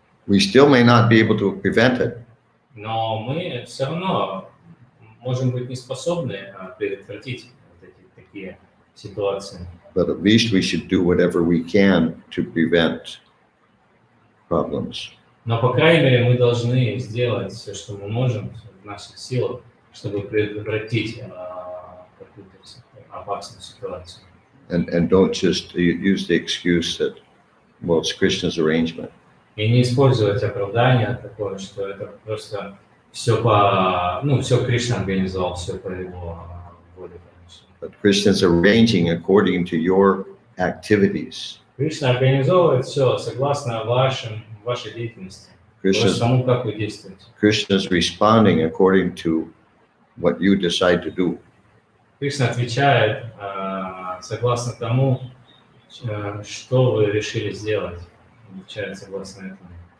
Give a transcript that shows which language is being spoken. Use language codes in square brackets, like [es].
[en] We still may not be able to prevent it, [ru] Но мы все равно можем быть не способны предотвратить вот такие ситуации. [en] but at least we should do whatever we can to prevent problems. [ru] Но, по крайней мере, мы должны сделать все, что мы можем в наших силах, чтобы предотвратить какую-то опасную ситуацию. [en] And don't just use the excuse that, well, it's Krishna's arrangement. [ru] И не использовать оправдание такое, что это просто все все Кришна организовал, все по его воле, конечно. [en] But Krishna's arranging according to your activities. [ru] Кришна организовывает все согласно вашей деятельности, тому, как вы действуете. [en] Krishna's responding according to what you decide to do. [ru] Кришна отвечает согласно тому, что вы решили сделать. Отвечает согласно этому.